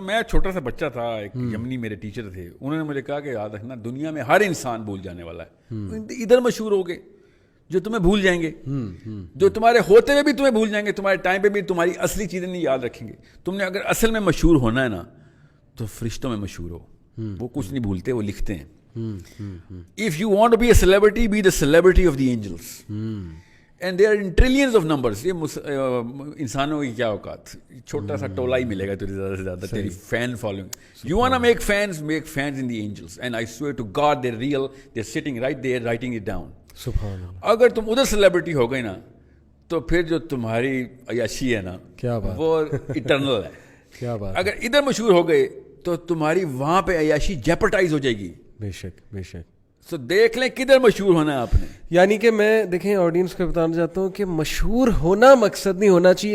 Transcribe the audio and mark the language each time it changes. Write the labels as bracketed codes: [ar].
[ur] میں چھوٹا سا بچہ تھا, ایک یمنی میرے ٹیچر تھے, انہوں نے مجھے کہا کہ یاد رکھنا دنیا میں ہر انسان بھول جانے والا ہے. ادھر مشہور ہو گئے جو تمہیں بھول جائیں گے, جو تمہارے ہوتے ہوئے بھی تمہیں بھول جائیں گے, تمہارے ٹائم پہ بھی تمہاری اصلی چیزیں نہیں یاد رکھیں گے. تم نے اگر اصل میں مشہور ہونا ہے نا تو فرشتوں میں مشہور ہو, وہ کچھ نہیں بھولتے, وہ لکھتے ہیں. [en] If you want to be a celebrity, be the celebrity of the angels. And there are in trillions of numbers. [ur] یہ انسانوں کی کیا اوقات, چھوٹا سا ٹولہ ہی ملے گا تجھے زیادہ سے زیادہ, تیری fan following. [en] You wanna make fans in the angels. And I swear to God they're real. They're sitting right there writing it down. [ur] سبحان اللہ. اگر تم ادھر سیلیبریٹی ہو گئی نا تو پھر جو تمہاری عیاشی ہے نا کیا بات, وہ اٹرنل ہے. کیا بات. اگر ادھر مشہور ہو گئے تو تمہاری وہاں پہ عیاشی جیپرٹائز ہو جائے گی. بے شک بے شک. تو دیکھ لیں کدھر مشہور ہونا ہے آپ نے. یعنی کہ میں دیکھیں آڈینس کو بتانا چاہتا ہوں کہ مشہور ہونا مقصد نہیں ہونا چاہیے.